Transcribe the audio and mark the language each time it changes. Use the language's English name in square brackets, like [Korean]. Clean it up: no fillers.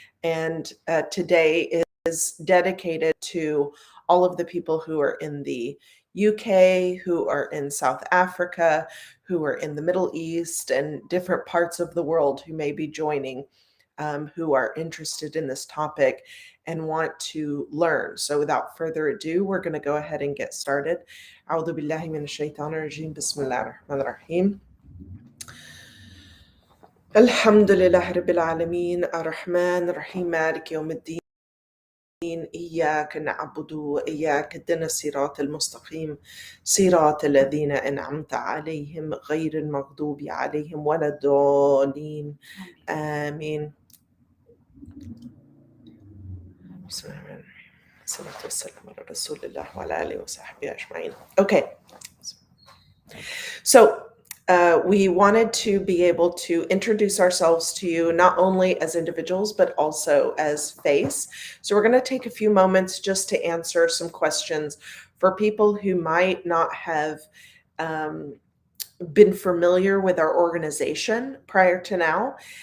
[English] And today is dedicated to all of the people who are in the UK, who are in South Africa, who are in the Middle East and different parts of the world who may be joining, who are interested in this topic and want to learn. So without further ado, we're going to go ahead and get started. [Arabic] أعوذ بالله من الشيطان الرجيم بسم الله الرحمن الرحيم. الحمد لله رب العالمين الرحمن الرحيم مالك يوم الدين إياك نعبد وإياك اهدنا الصراط المستقيم صراط الذين أنعمت عليهم غير المغضوب عليهم ولا الضالين آمين. بسم الله الرحمن الرحيم الصلاة والسلام على رسول الله وعلى آله وصحبه أجمعين. [English] Okay, so we wanted to be able to introduce ourselves to you, not only as individuals, but also as FACE. So we're going to take a few moments just to answer some questions for people who might not have been familiar with our organization prior to now.